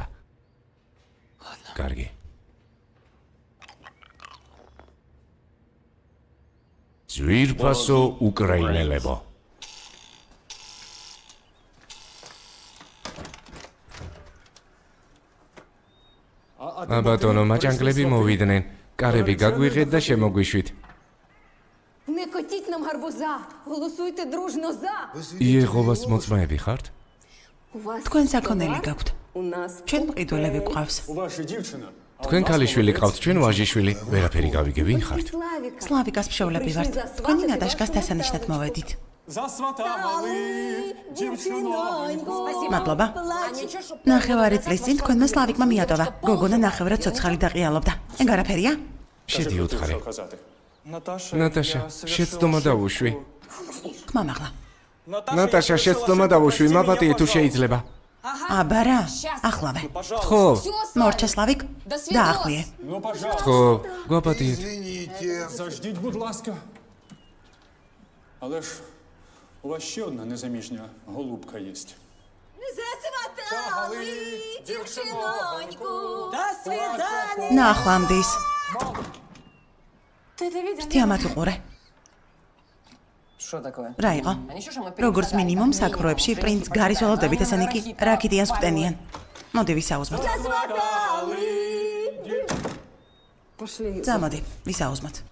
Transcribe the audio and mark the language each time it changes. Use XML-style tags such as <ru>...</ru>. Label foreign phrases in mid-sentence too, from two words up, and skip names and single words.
<ka>კარგი. ძვირფასო უკრაინელებო. ბატონო, მაჭანკლები მოვიდნენ. კარები გაგვიღეთ და შემოგვიშვით.</ka> <uk>Не котіть нам гарбуза, голосуйте дружно за.</uk> <ka>იეღოვას მოწმეები ხართ? თქვენ საქონელი გაქვთ. ჩვენ მყიდველები გვყავს. თქვენ ქალიშვილი ყავთ, ჩვენ ვაჟიშვილი. ვერაფერი გავიგე, ვინ ხართ? სლავიკას მშობლები ვართ. თქვენი ნადაშკას დასანიშნად მოვედით. მადლობა. ნახევარი წლის წინ თქვენმა სლავიკმა მიატოვა. გოგონა ნახევრად ცოცხალი დაყიალობდა. ეგ არაფერია? შედი უთხარი. ნატაშა, შეცდომა დავუშვი. ხმამაღლა. ნატაშა, შეცდომა დავუშვი, მაპატიე თუ შეიძლება. აბარა, ახლავე. ხო, მორჩა სლავიკ, დაახვიე. ხო, გვაპატიეთ.</ka> <uk>Заждіть, будь ласка. Але ж у вас ще одна незаміжня голубка єсть. Засватали дівчиноньку.</uk> <ru>До свидання.</ru> <ka>ნახვამდის. თამათ უყურე. რა იყო? როგორც მინიმუმ საქმროებში პრინც გარის ვალოდებით ესენი კი რაკიტიანს ხვდენიან. მოდი ვისაუზმოთ. წამოდი, ვისაუზმოთ.</ka>